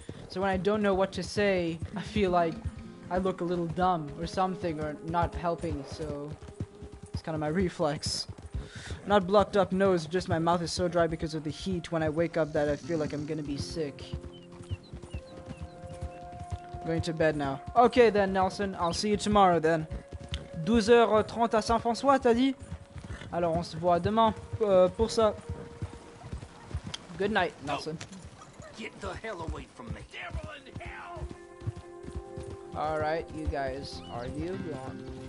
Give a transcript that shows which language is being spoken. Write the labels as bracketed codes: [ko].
[en] So when I don't know what to say, I feel like I look a little dumb or something, or not helping, so it's kind of my reflex. Not blocked up nose, just my mouth is so dry because of the heat when I wake up that I feel like I'm gonna be sick. Going to bed now. Okay then, Nelson, I'll see you tomorrow then. [fr] 12h30 à Saint-François, t'as dit? Alors on se voit demain pour ça. [en] Good night, Nelson. Get the hell away from me. Devil in hell! Alright, you guys, are you gone?